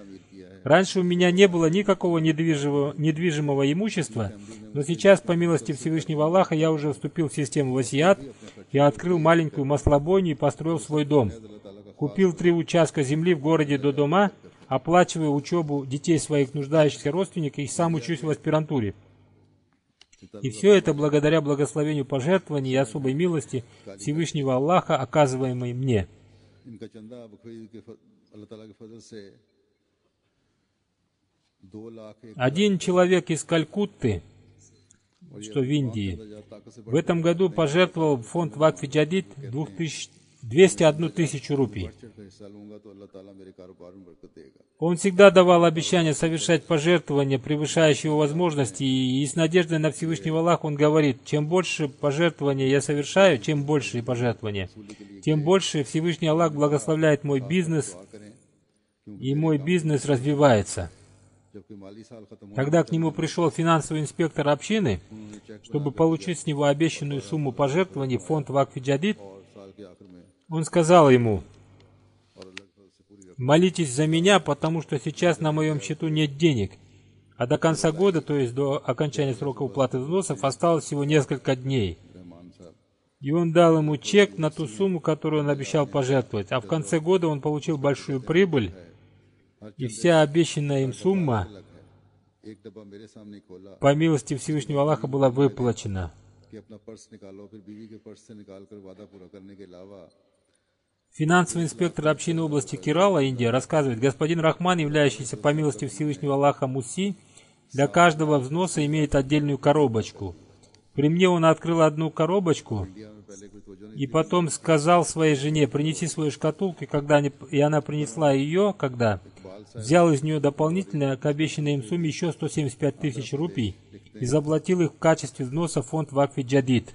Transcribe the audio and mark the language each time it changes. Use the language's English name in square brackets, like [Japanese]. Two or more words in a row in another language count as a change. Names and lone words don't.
[Russian] Раньше у меня не было никакого недвижимого имущества, но сейчас, по милости Всевышнего Аллаха, я уже вступил в систему васият, я открыл маленькую маслобойню и построил свой дом. Купил 3 участка земли в городе Додома, оплачиваю учебу детей своих нуждающихся родственников и сам учусь в аспирантуре. И все это благодаря благословению пожертвований и особой милости Всевышнего Аллаха, оказываемой мне. [Urdu] ان کا چندہ بخرید کے اللہ تعالیٰ کے فضل سے 2 لاکھ [Russian] Один человек из Калькутты, что в Индии, в этом году пожертвовал в фонд Вакф Джадид 201 тысячу рупий. [Urdu] کا حصہ لوں گا تو اللہ تعالیٰ میرے کاروبار میں برکت دے گا [Russian] Он всегда давал обещание совершать пожертвования, превышающие его возможности, и с надеждой на Всевышнего Аллаха он говорит, чем больше пожертвования я совершаю, чем больше пожертвования, тем больше Всевышний Аллах благословляет мой бизнес, и мой бизнес развивается. [Urdu] جبکہ مالی سال ختم [Russian] Когда к нему пришел финансовый инспектор общины, чтобы получить с него обещанную сумму пожертвований в фонд Вакф Джадид, [Urdu] اور سال کے آخر میں [Russian] он сказал ему, [Urdu] اور اللہ کے فضل سے پوری [Russian] молитесь за меня, потому что сейчас на моем счету нет денег, а до конца года, то есть до окончания срока уплаты взносов, осталось всего несколько дней. [Urdu] رحمان صاحب [Russian] И он дал ему чек на ту сумму, которую он обещал пожертвовать, а в конце года он получил большую прибыль, и вся обещанная им сумма, [Urdu] ایک ڈبہ میرے سامنے کھولا [Russian] по милости Всевышнего Аллаха, была выплачена. [Urdu] کہ اپنا پرس نکالو پھر بیوی کے پرس سے نکال کر وعدہ پورا کرنے کے علاوہ [Russian] Финансовый инспектор общины области Керала, Индия, рассказывает, господин Рахман, являющийся по милости Всевышнего Аллаха Муси, для каждого взноса имеет отдельную коробочку. При мне он открыл одну коробочку и потом сказал своей жене, принеси свою шкатулку, и она принесла ее, когда взял из нее дополнительно к обещанной им сумме еще 175 тысяч рупий и заплатил их в качестве взноса в фонд Вакф Джадид.